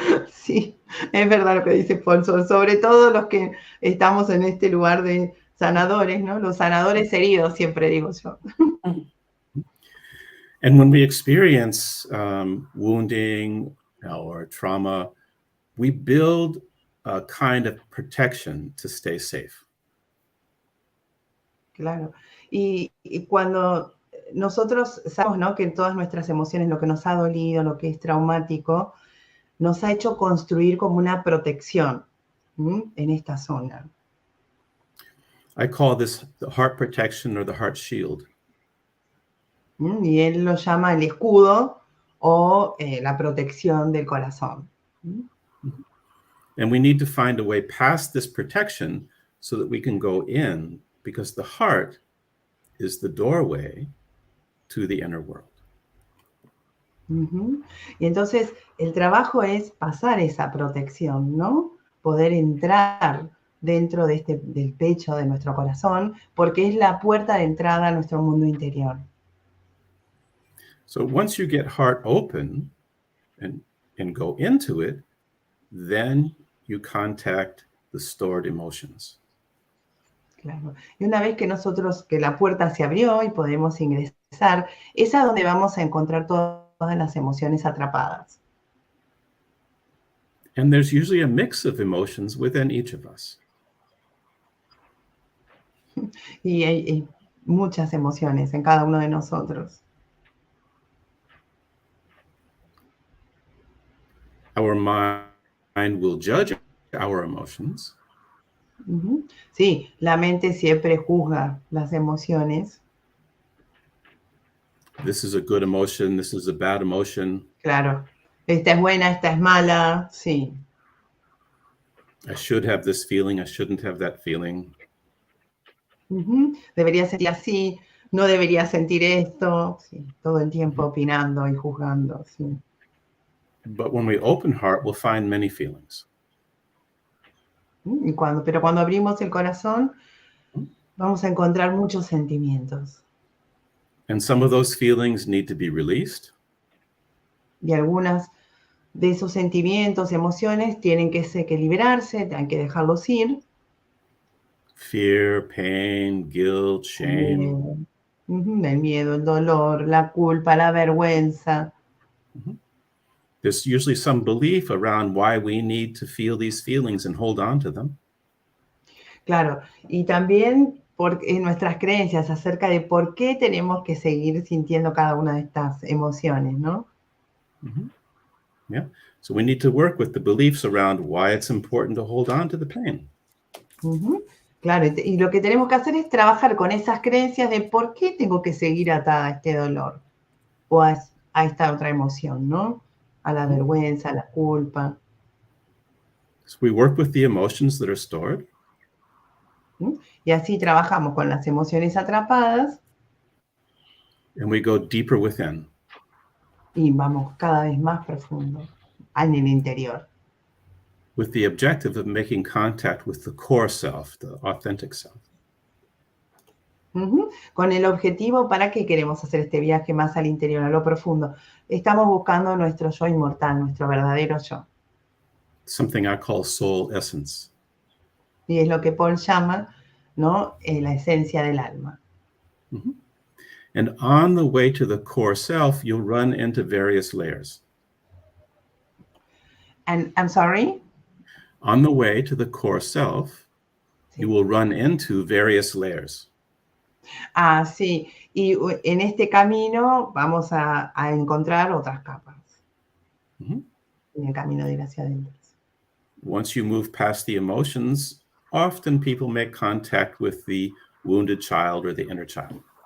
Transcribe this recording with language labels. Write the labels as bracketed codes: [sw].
[es] Sí, es verdad lo que dice Paul, sobre todo los que estamos en este lugar de sanadores, ¿no? Los sanadores heridos, siempre digo yo. [en] And when we experience wounding or trauma, we build a kind of protection to stay safe. [es] Claro. Y cuando nosotros sabemos, ¿no?, que en todas nuestras emociones, lo que nos ha dolido, lo que es traumático, nos ha hecho construir como una protección en esta zona. [en] I call this the heart protection or the heart shield. [es] Y él lo llama el escudo o la protección del corazón. [en] And we need to find a way past this protection so that we can go in, because the heart is the doorway to the inner world. [es] Y entonces el trabajo es pasar esa protección, ¿no? Poder entrar dentro de del pecho de nuestro corazón, porque es la puerta de entrada a nuestro mundo interior. [en] So once you get heart open and go into it, then you contact the stored emotions. [es] Claro. Y una vez que que la puerta se abrió y podemos ingresar, es a donde vamos a encontrar todas las emociones atrapadas. [en] And there's usually a mix of emotions within each of us. [es] Y hay muchas emociones en cada uno de nosotros. [en] Our mind will judge our emotions. [es] Sí, la mente siempre juzga las emociones. [en] This is a good emotion, this is a bad emotion. [es] Claro, esta es buena, esta es mala, sí. [en] I should have this feeling, I shouldn't have that feeling. [es] Debería sentir así, no debería sentir esto, sí, todo el tiempo opinando y juzgando, sí. [en] But when we open heart, we'll find many feelings. [es] Pero cuando abrimos el corazón, vamos a encontrar muchos sentimientos. [en] And some of those feelings need to be released. [es] Y algunas de esos sentimientos, emociones, tienen que liberarse, hay que dejarlos ir. [en] Fear, pain, guilt, shame. [es] El miedo, el dolor, la culpa, la vergüenza. [en] There's usually some belief around why we need to feel these feelings and hold on to them. [es] Claro, y también nuestras creencias acerca de por qué tenemos que seguir sintiendo cada una de estas emociones, ¿no? [en] Yeah, so we need to work with the beliefs around why it's important to hold on to the pain. [es] Claro, y lo que tenemos que hacer es trabajar con esas creencias de por qué tengo que seguir atada a este dolor o a esta otra emoción, ¿no? A la vergüenza, a la culpa. [en] So we work with the emotions that are stored. [es] Y así trabajamos con las emociones atrapadas. [en] And we go deeper within. [es] Y vamos cada vez más profundo en el interior. [en] With the objective of making contact with the core self, the authentic self. [es] Con el objetivo, ¿para qué queremos hacer este viaje más al interior, a lo profundo? Estamos buscando nuestro yo inmortal, nuestro verdadero yo. [en] Something I call soul essence. [es] Y es lo que Paul llama, ¿no?, la esencia del alma. [en] And on the way to the core self, you'll run into various layers. And I'm sorry? On the way to the core self, you will run into various layers. [es] Ah, sí. Y en este camino vamos a encontrar otras capas. En el camino de ir hacia adentro. [en] Once you move past the emotions, often people make contact with the wounded child or the inner child.